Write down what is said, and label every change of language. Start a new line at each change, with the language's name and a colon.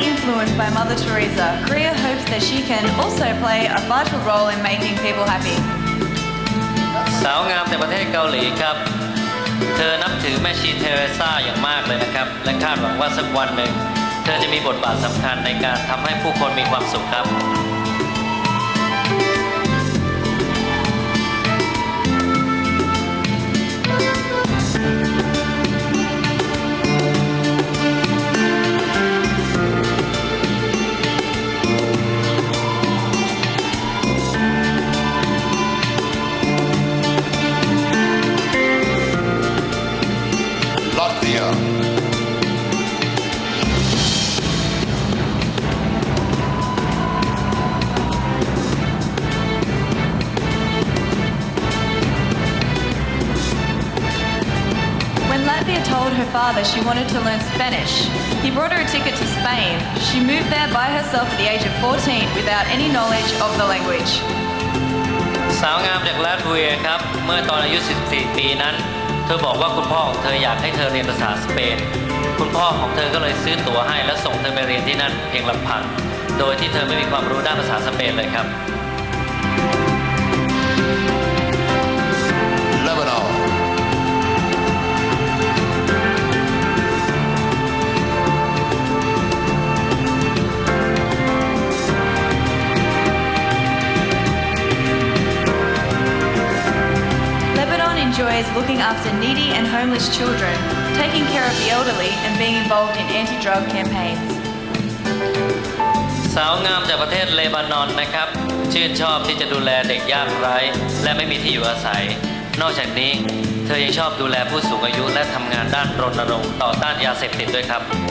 English: influenced by Mother Teresa, Korea hopes that she can also play a vital role in making people happy.
Thai: สาวงามจากประเทศเกาหลีครับ เธอนับถือแม่ชีเทเรซาอย่างมากเลยนะครับ และคาดหวังว่าสักวันหนึ่งเธอจะมีบทบาทสำคัญในการทำให้ผู้คนมีความสุขครับ
English: Latvia. When Latvia told her father she wanted to learn Spanish, he brought her a ticket to Spain. She moved there by herself at the age of 14 without any knowledge of the language.
Thai: สาวงามจากลาตเวียครับ เมื่อตอนอายุ 14 ปีนั้น เธอบอกว่าคุณพ่อของเธออยากให้เธอเรียนภาษาสเปน คุณพ่อของเธอก็เลยซื้อตั๋วให้และส่งเธอไปเรียนที่นั่นเพียงลำพัง โดยที่เธอไม่มีความรู้ด้านภาษาสเปนเลยครับ
English: Lebanon. Lebanon enjoys looking after needy and homeless children, taking care of the elderly, and being involved in anti-drug campaigns.
Thai: สาวงามจากประเทศเลบานอนนะครับ ชื่นชอบที่จะดูแลเด็กยากไร้และไม่มีที่อยู่อาศัย นอกจากนี้เธอยังชอบดูแลผู้สูงอายุและทำงานด้านรณรงค์ต่อต้านยาเสพติดด้วยครับ